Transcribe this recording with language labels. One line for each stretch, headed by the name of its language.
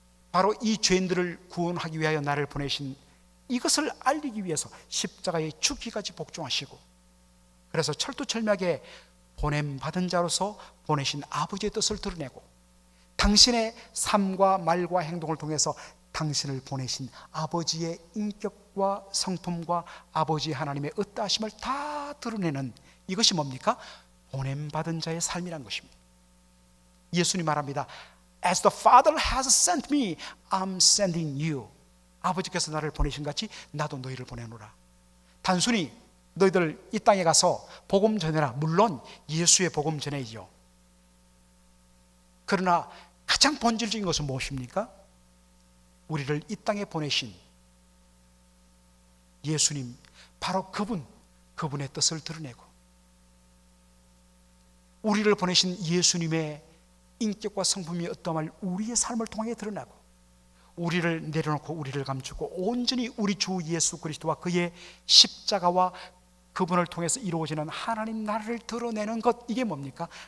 Korean: 바로 이 죄인들을 구원하기 위하여 나를 보내신 이것을 알리기 위해서 십자가에 죽기까지 복종하시고, 그래서 철두철미하게 보냄받은 자로서 보내신 아버지의 뜻을 드러내고 당신의 삶과 말과 행동을 통해서 당신을 보내신 아버지의 인격과 성품과 아버지 하나님의 의따하심을 다 드러내는 이것이 뭡니까? 보냄받은 자의 삶이란 것입니다. 예수님 말합니다.
English: As the Father has sent me, I'm sending you.
Korean: 아버지께서 나를 보내신 같이 나도 너희를 보내노라. 단순히 너희들 이 땅에 가서 복음 전해라. 물론 예수의 복음 전해야죠. 그러나 가장 본질적인 것은 무엇입니까? 우리를 이 땅에 보내신 예수님, 바로 그분의 뜻을 드러내고 우리를 보내신 예수님의 인격과 성품이 어떠함을 우리의 삶을 통해 드러나고 우리를 내려놓고 우리를 감추고 온전히 우리 주 예수 그리스도와 그의 십자가와 그분을 통해서 이루어지는 하나님 나라를 드러내는 것, 이게 뭡니까?